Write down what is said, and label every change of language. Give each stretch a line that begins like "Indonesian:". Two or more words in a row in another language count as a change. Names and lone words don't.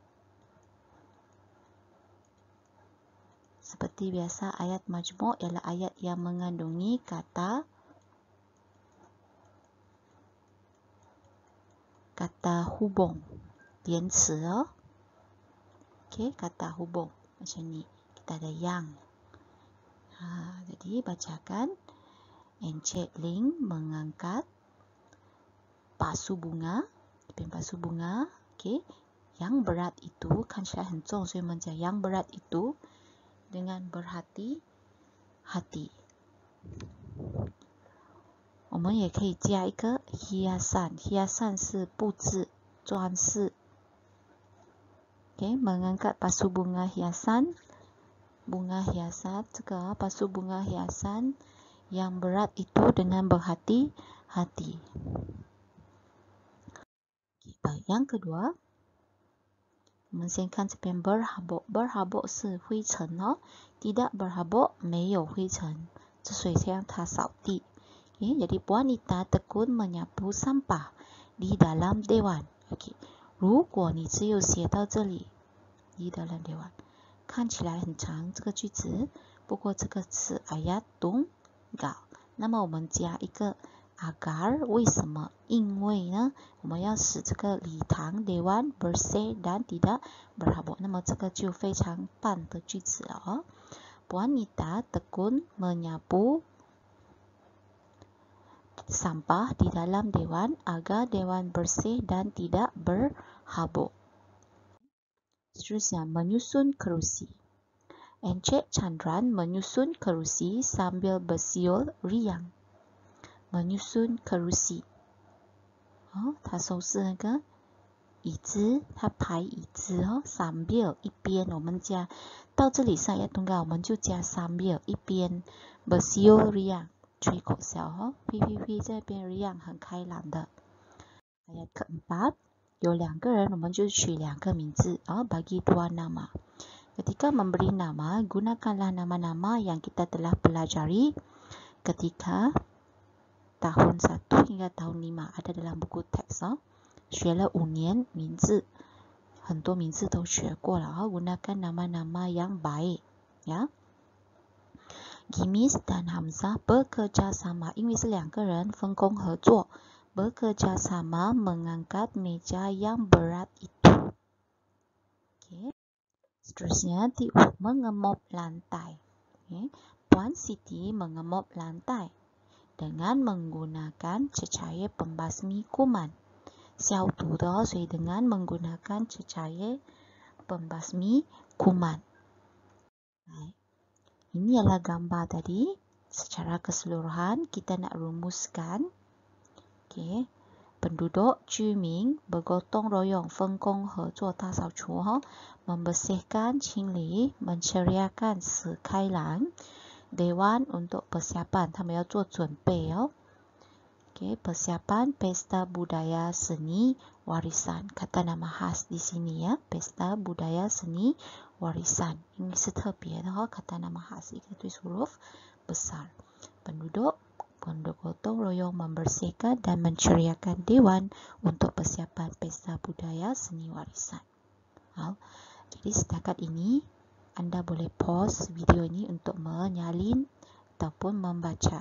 Malay: Seperti biasa, ayat majmuk ialah ayat yang mengandungi kata hubung, 连词 Okey, kata hubung macam ni. Kita ada yang. Jadi bacakan. Encik Ling mengangkat pasu bunga, pasu bunga. Okey. Yang berat itu, kan saya
Chinese: 很重，所以我们讲
Malay: yang berat itu dengan berhati-hati.
Chinese: 我们也可以加一个 hiasan.
Malay: Hiasan
Chinese: 是布置、装饰。
Malay: Okay, mengangkat pasu bunga hiasan. Bunga hiasan, 这个 pasu bunga hiasan yang berat itu dengan berhati-hati. Okay, baik. Yang kedua,
Chinese: 我们先看这边 berhabuk. Berhabuk 是灰尘哦，
Malay: tidak berhabuk
Chinese: 没有灰尘，这所以像它扫地。
Malay: Okay, jadi wanita tekun menyapu sampah. di dalam dewan.
Chinese: OK， 如果你只有写到这里
Malay: di dalam dewan，
Chinese: 看起来很长这个句子，不过这个是
Malay: ayat tunggal，
Chinese: 那么我们加一个 agar， 为什么？因为呢，我们要使这个礼堂
Malay: dewan bersih dan tidak berhabuk，
Chinese: 那么这个就非常棒的句子了哦。
Malay: Wanita tekun menyapu sampah di dalam dewan agar dewan bersih dan tidak berhabuk. Seterusnya, menyusun kerusi. Encik Chandran menyusun kerusi sambil bersiul riang. Menyusun kerusi，
Chinese: 他收拾那个椅子，他排椅子哦。sambil 一边，我们加到这里上要动感，我们就加 sambil 一边
Malay: bersiul riang
Chinese: 吹口哨哦。P 这边 riang 很开朗的。
Malay: ayat keempat，
Chinese: 有两个人，我们就取两个名字哦。
Malay: bagi dua nama。Ketika memberi nama, gunakanlah nama-nama yang kita telah pelajari ketika tahun 1 hingga tahun 5 ada dalam buku teks 哦。
Chinese: 学了5年名字，很多名字都学过了哦。
Malay: gunakan nama-nama yang baik ya。Gimis dan Hamzah bekerja sama，
Chinese: 因为是两个人分工合作
Malay: bekerja sama mengangkat meja yang berat itu。 Okay. Seterusnya Tiur mengemop lantai. Okay. Puan Siti mengemop lantai dengan menggunakan cecair pembasmi kuman.
Chinese: 消毒的，所以
Malay: dengan menggunakan cecair pembasmi kuman. Ini adalah gambar tadi. Secara keseluruhan kita nak rumuskan. Okay. Penduduk Juming bergotong royong
Chinese: 分工合作打扫除
Malay: membersihkan 清理 menceriakan 使开朗 Dewan untuk persiapan
Chinese: 他们要做准备哦。
Malay: Okay, persiapan pesta budaya seni warisan. Kata nama khas di sini ya, pesta budaya seni warisan. Ini
Chinese: 是特别的
Malay: kata nama khas 一个 tulis huruf besar. Penduduk gotong royong membersihkan dan menceriakan dewan untuk persiapan pesta budaya seni warisan. Jadi setakat ini Anda boleh pause video ini untuk menyalin ataupun membaca.